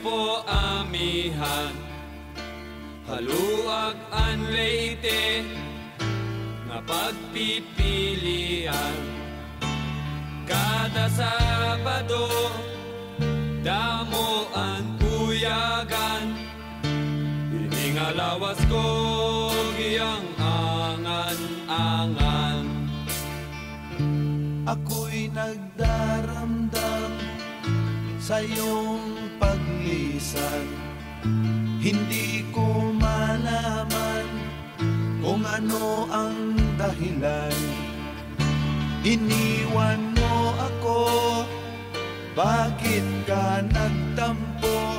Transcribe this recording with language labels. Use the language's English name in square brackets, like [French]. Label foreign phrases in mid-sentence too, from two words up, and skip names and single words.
[Waray] amihan, haluag an Leyte nga pagpipilian. Kada Sabado damo ang uyagan, iningalawas ko giyang angan-angan. [Filipino] Ako'y nagdaramdam sa iyong paglisan, hindi ko malaman kung ano ang dahilan. Iniwan mo ako, bakit ka nagtampo?